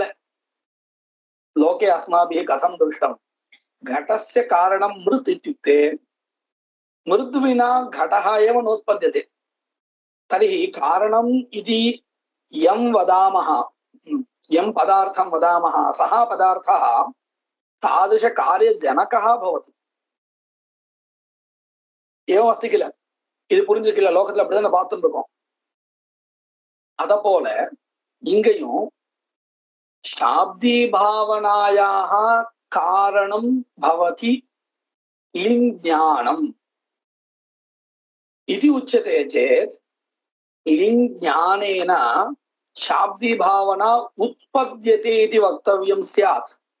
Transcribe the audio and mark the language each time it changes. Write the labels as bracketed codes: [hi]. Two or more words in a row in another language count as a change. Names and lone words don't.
[sa] लोके अस्माभिः कथं दृष्टं घटस्य कारणं मृत् इत्युक्ते मृद्विना घटः एव नोत्पद्यते तर्हि कारणं इति यं वदामः यं पदार्थं वदामः सः पदार्थः தாதृश कार्य जनकः भवति. एवम् अस्ति किल, [ta] இது புரிஞ்சுக்கல. லோகத்துல அப்படிதான் பார்த்துட்டு இருக்கோம். அத போல இங்கேயும் [sa] शाब्दी भावनायाः कारणं भवति लिङ् ज्ञानम् இது उच्यते चेत् लिङ् ज्ञानेन शाब्दी भावना उत्पद्यते இது वक्तव्यं स्यात्.